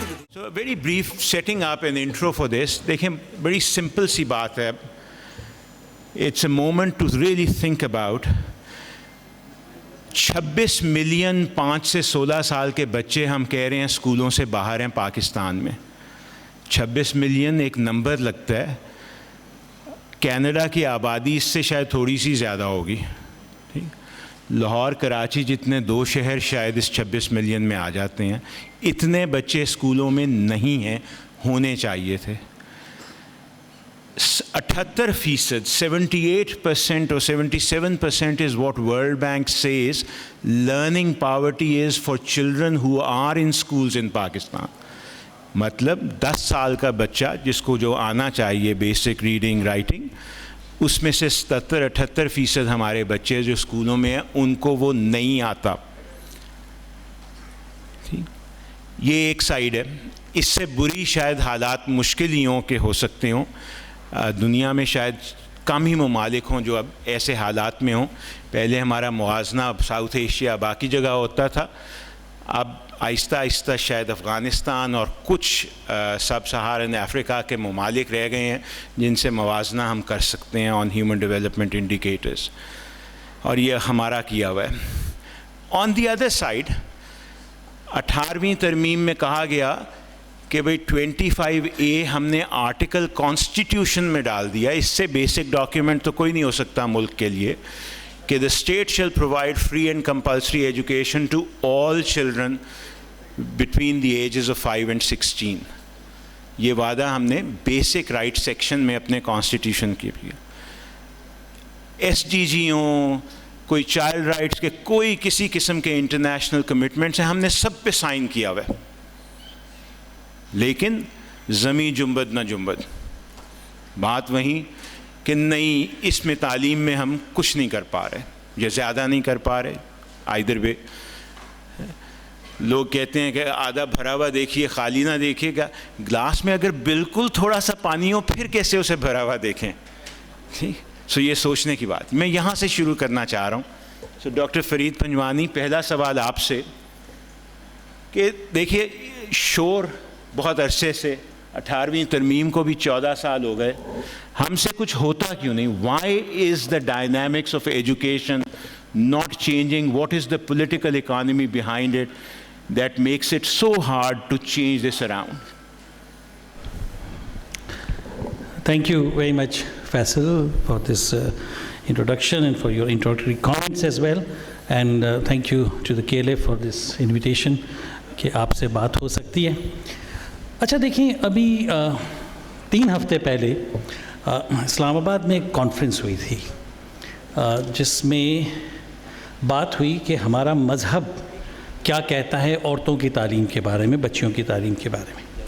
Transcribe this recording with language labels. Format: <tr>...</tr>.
<en>So a very brief setting up and intro for this.</en> <ur>دیکھیں بڑی simple سی بات ہے.</ur> <en>It's a moment to really think about.</en> <ur>26 million 5 سے 16 سال کے بچے ہم کہہ رہے ہیں اسکولوں سے باہر ہیں پاکستان میں. 26 ملین ایک نمبر لگتا ہے. کینیڈا کی آبادی اس سے شاید تھوڑی سی زیادہ ہوگی. لاہور کراچی جتنے 2 شہر شاید اس 26 ملین میں آ جاتے ہیں. اتنے بچے اسکولوں میں نہیں ہیں, ہونے چاہیے تھے.</ur> <en>78%, 78% or 77% is what World Bank says learning poverty is for children who are in schools in Pakistan.</en> <ur>مطلب 10 سال کا بچہ جس کو جو آنا چاہیے بیسک ریڈنگ رائٹنگ, اس میں سے 77-78% ہمارے بچے جو اسکولوں میں ہیں ان کو وہ نہیں آتا. یہ ایک سائیڈ ہے. اس سے بری شاید حالات مشکل ہی ہوں کہ ہو سکتے ہوں. دنیا میں شاید کم ہی ممالک ہوں جو اب ایسے حالات میں ہوں. پہلے ہمارا موازنہ ساؤتھ ایشیا باقی جگہ ہوتا تھا, اب آہستہ آہستہ شاید افغانستان اور کچھ سب سہارن افریقہ کے ممالک رہ گئے ہیں جن سے موازنہ ہم کر سکتے ہیں</ur> <en>on human development indicators,</en> <ur>اور یہ ہمارا کیا ہوا ہے.</ur> <en>on the other side</en> <ur>18ویں ترمیم میں کہا گیا کہ بھئی 25A ہم نے آرٹیکل کانسٹیٹیوشن میں ڈال دیا. اس سے بیسک ڈاکیومنٹ تو کوئی نہیں ہو سکتا ملک کے لیے کہ</ur> <en>the state shall provide free and compulsory education to all children between the ages of 5 and 16.</en> <ur>یہ وعدہ ہم نے بیسک رائٹ سیکشن میں اپنے کانسٹیٹیوشن کی کیا. SDG ہوں, کوئی چائلڈ رائٹس کے کوئی کسی قسم کے انٹرنیشنل کمٹمنٹس ہیں, ہم نے سب پہ سائن کیا ہوا ہے. لیکن زمیں جنبد نہ جنبد. بات وہیں کہ نہیں, اس میں تعلیم میں ہم کچھ نہیں کر پا رہے یا زیادہ نہیں کر پا رہے.</ur> <en>either way</en> <ur>لوگ کہتے ہیں کہ آدھا بھرا ہوا دیکھیے خالی نہ دیکھیے گا. گلاس میں اگر بالکل تھوڑا سا پانی ہو پھر کیسے اسے بھرا ہوا دیکھیں. ٹھیک, سو یہ سوچنے کی بات. میں یہاں سے شروع کرنا چاہ رہا ہوں. سو ڈاکٹر فرید پنجوانی, پہلا سوال آپ سے کہ دیکھیے شور بہت عرصے سے, 18ویں ترمیم کو بھی 14 سال ہو گئے, ہم سے کچھ ہوتا کیوں نہیں؟</ur> <en>Why is the dynamics of education not changing? What is the political economy behind it that makes it so hard to change this around? Thank you very much, Faisal, for this introduction and for your introductory comments as well. And thank you to the KLA for this invitation</en> <ur>کہ آپ سے بات ہو سکتی ہے. اچھا دیکھیں, ابھی 3 ہفتے پہلے اسلام آباد میں ایک کانفرنس ہوئی تھی جس میں بات ہوئی کہ ہمارا مذہب کیا کہتا ہے عورتوں کی تعلیم کے بارے میں, بچیوں کی تعلیم کے بارے میں.</ur>